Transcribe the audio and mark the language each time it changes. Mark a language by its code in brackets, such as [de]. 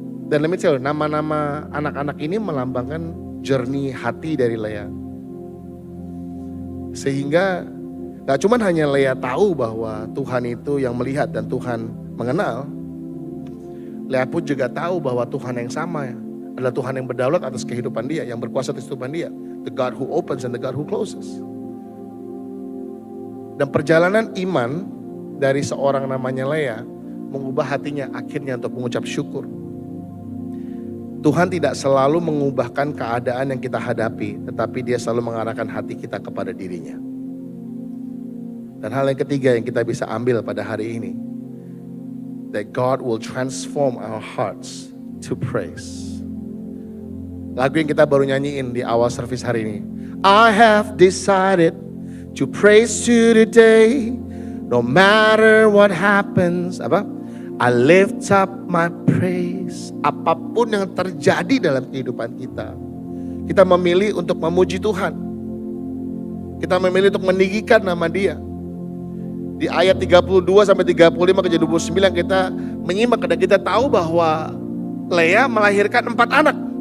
[id] Dan [en] let me tell you, [id] nama-nama anak-anak ini melambangkan jernih hati dari Lea. Sehingga gak cuma hanya Lea tahu bahwa Tuhan itu yang melihat dan Tuhan mengenal. Lea pun juga tahu bahwa Tuhan yang sama adalah Tuhan yang berdaulat atas kehidupan dia, yang berkuasa atas kehidupan dia. [en] The God who opens and the God who closes. [id] Dan perjalanan iman dari seorang namanya Lea mengubah hatinya akhirnya untuk mengucap syukur. Tuhan tidak selalu mengubahkan keadaan yang kita hadapi, tetapi dia selalu mengarahkan hati kita kepada dirinya. Dan hal yang ketiga yang kita bisa ambil pada hari ini, [en] that God will transform our hearts to praise. [id] Lagu yang kita baru nyanyiin di awal service hari ini. [en] I have decided to praise you today, no matter what happens. I lift up my praise. [id] Apapun yang terjadi dalam kehidupan kita, kita memilih untuk memuji Tuhan. Kita memilih untuk meninggikan nama Dia. Di ayat 32 sampai 35 ke 29 kita menyimak dan kita tahu bahwa Lea melahirkan 4 anak.